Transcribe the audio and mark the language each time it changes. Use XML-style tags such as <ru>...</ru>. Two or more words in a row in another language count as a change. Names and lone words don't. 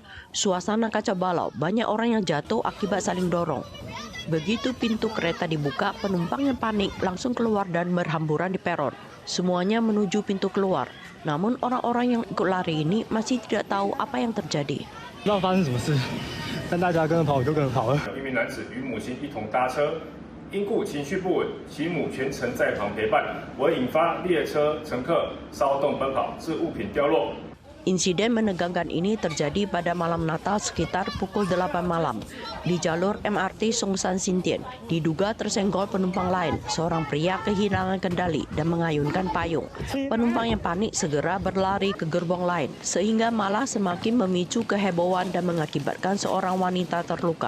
<id>Suasana kacau balau, banyak orang yang jatuh akibat saling dorong. Begitu pintu kereta dibuka, penumpang yang panik langsung keluar dan berhamburan di peron. Semuanya menuju pintu keluar. Namun orang-orang yang ikut lari ini masih tidak tahu apa yang terjadi.</id> <zh>因故情绪不稳，其母全程在旁陪伴，而引发列车乘客骚动奔跑，致物品掉落。</zh> <id>Insiden menegangkan ini terjadi pada malam Natal sekitar pukul 8 malam di jalur MRT Songshan Xindian. Diduga tersenggol penumpang lain, seorang pria kehilangan kendali dan mengayunkan payung. Penumpang yang panik segera berlari ke gerbong lain, sehingga malah semakin memicu kehebohan dan mengakibatkan seorang wanita terluka.</id>